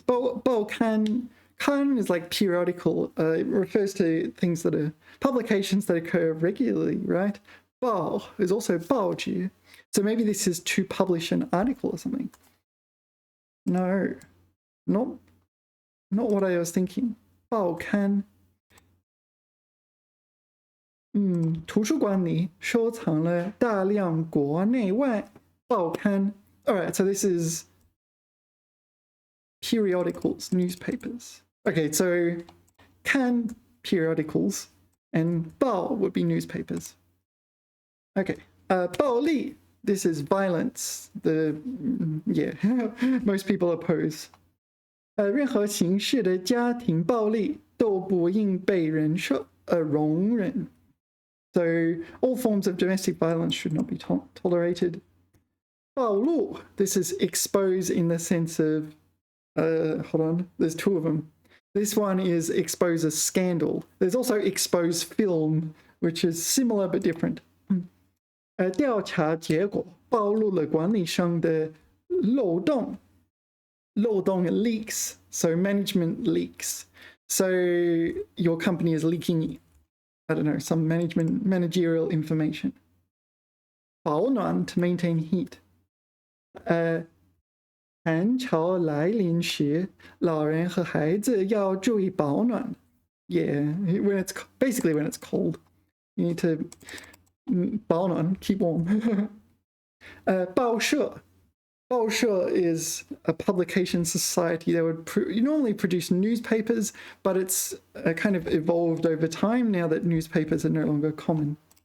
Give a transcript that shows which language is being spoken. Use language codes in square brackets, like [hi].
[en] 报刊 Kan is like periodical. It refers to things that are publications that occur regularly, right? 报 is also 报纸.So maybe this is to publish an article or something. No, not what I was thinking. [zh] 报刊图书馆里收藏了大量国内外报刊. [en] Alright, so this is periodicals, newspapers. Okay, so kan periodicals and 报 would be newspapers. Okay, 暴力 this is violence. Yeah, most people oppose. [zh] 任何形式的家庭暴力都不应被容忍. [en] So all forms of domestic violence should not be tolerated. 暴露 this is expose in the sense of hold on, there's 2 of them. This one is expose a scandal. There's also expose film, which is similar but different. [zh] 调查结果暴露了管理上的漏洞 [en] leaks, so management leaks. So your company is leaking, I don't know, some managerial information. 保暖 to maintain heat. [zh] 寒潮来临时，老人和孩子要注意保暖. [en] Yeah, when it's cold, you need to 保暖 keep warm. 报社 is a publication society that would normally produce newspapers, but it's kind of evolved over time now that newspapers are no longer common.